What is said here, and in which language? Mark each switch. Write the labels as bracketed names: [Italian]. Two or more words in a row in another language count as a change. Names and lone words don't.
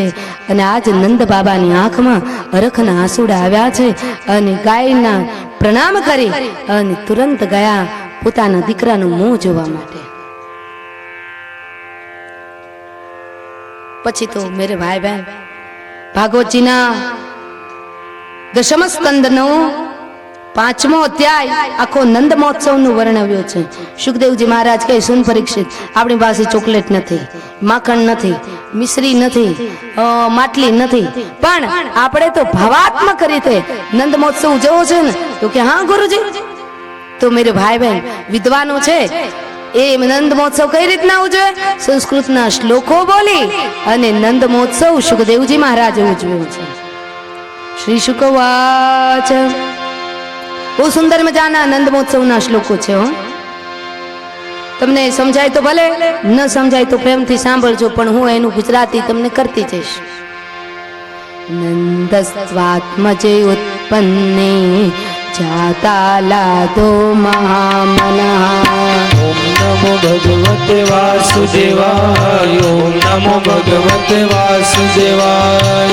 [Gujarati] અને આજ નંદ બાબાની આંખમાં અરખના આંસુડા આવ્યા છે અને ગાયના પ્રણામ કરી અને તુરંત ગયા પોતાના દીકરાનું મોં જોવા માટે। પછી તો [Hindi] मेरे भाई बहन [Gujarati] ભાગવતજીના દશમ સ્કંદ નો 5મો અધ્યાય આખો નંદ મહોત્સવ નુ વર્ણવ્યો છે। સુખદેવ જી મહારાજ કહે સુન પરીક્ષિત આપણી પાસે ચૉકલેટ નથી, માખણ નથી, મિશ્રી નથી, માટલી નથી પણ આપણે તો ભાવાત્મક રીતે નંદ મહોત્સવ ઉજવવો છે ને તો કે હાં ગુરુજી। तो [Hindi] मेरे भाई बहन [Gujarati] વિદ્વાનો છે એ નંદ મહોત્સવ કઈ રીતના ઉજવે સંસ્કૃતના શ્લોકો બોલી અને નંદ મહોત્સવ સુખદેવ જી મહારાજે ઉજવ્યો છે। [Sanskrit] श्री शुकवाच [Gujarati] બહુ સુંદર મજાના નંદ મહોત્સવ ના શ્લોકો છે। તમને સમજાય તો ભલે ન સમજાય તો પ્રેમ થી સાંભળજો પણ હૂં એનુ ગુજરાતી તમને કરતી જઈશ। [Sanskrit] नंदस्त्वात्मजे उत्पन्ने जाता लादो महामनः। ओम नमो भगवते वासुदेवाय। ओम नमो भगवते वासुदेवाय।